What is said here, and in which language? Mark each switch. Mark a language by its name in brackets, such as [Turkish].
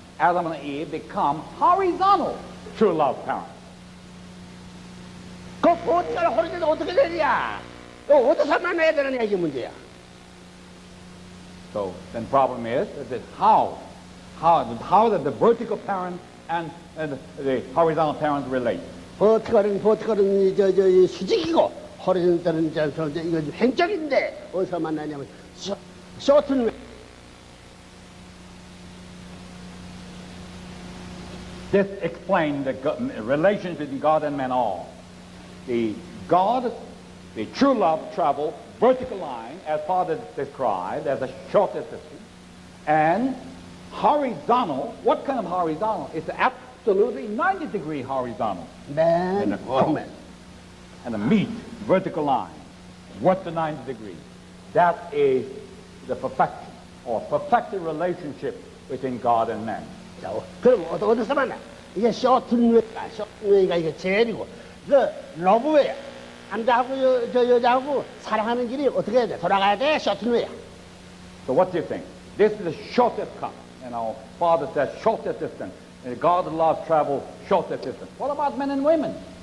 [English] Adam and Eve become horizontal true love parents. [Korean] 그 버티컬 호리존은 어떻게 되냐? 어디서 만나야 되느냐 이게 문제야. [English] So then problem is that how that the vertical parent and the horizontal parents relate. [Korean] 버티컬은 수직이고 호리존은 이거 횡적인데 어디서 만나냐면 쇼튼. [English] This explains the relationship between God and man all. The true love travel vertical line, as Father described, as the shortest distance, and horizontal. What kind of horizontal? It's absolutely 90-degree horizontal. Man, woman, and the meet vertical line. What's the 90 degrees? That is the perfection or perfected relationship between God and man. [Korean] 자, 그럼 어디서 만나? 이게 쇼튼웨이가 이게 제일이고, 그 러브웨이야. 남자하고 여자하고 사랑하는 길이 어떻게 해야 돼? 돌아가야 돼? 쇼튼웨이야. [English] So what do you think? This is the shortest cut. You know, Father says shortest distance. And God loves travel shortest distance. What about men and women?